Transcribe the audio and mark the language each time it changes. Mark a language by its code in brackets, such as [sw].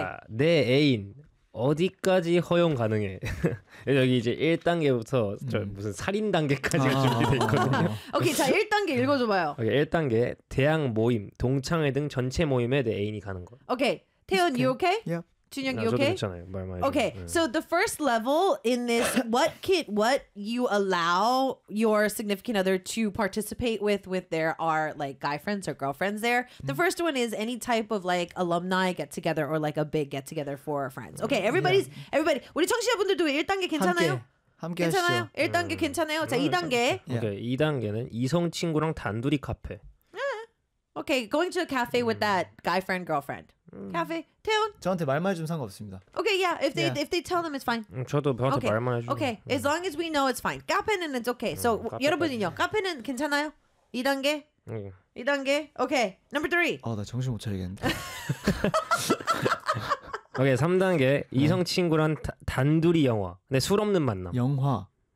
[ko] 자, 내 애인 어디까지 허용 가능해? 여기 이제 1단계부터 저 무슨 살인 단계까지가 준비돼 있거든요. 오케이, okay, 자, 1단계 읽어줘봐요. 오케이, okay, 1단계 대학 모임, 동창회 등 전체 모임에 내 애인이 가는 거. [en] 오케이, okay. 태연, you okay? Yeah. 준영, you okay? [ko] 괜찮아요. 말 [en] okay, 네. So the first level in this, what you allow your significant other to participate with there are like guy friends or girlfriends there. Mm. The first one is any type of like alumni get together or like a big get together for friends. Okay, everybody's, yeah. everybody. [ko] 우리 청취자분들도 1단계 괜찮아요? 함께 괜찮아요? 하시죠. 1단계 괜찮아요? 자, 2단계. Okay, 2단계는 이성 친구랑 단둘이 카페. [en] Okay, going to a cafe with that guy friend, girlfriend. Cafe, 태훈. [ko] 저한테 말만 해주면 상관없습니다. [en] Okay, yeah. If they yeah. if they tell them, it's fine. [ko] 저도 저한테 okay. 말만 해주면. [en] Okay, as long as we know, it's fine. [ko] 카페는 [en] it's okay. [ko] So 카페 여러분은요, 카페는 괜찮아요? 2단계? 2단계? [en] Okay, number 3. [ko] 나 정신 못 차리겠는데. okay, 3단계. 이성 친구랑 단둘이 영화. 근데 술 없는 만남. 영화.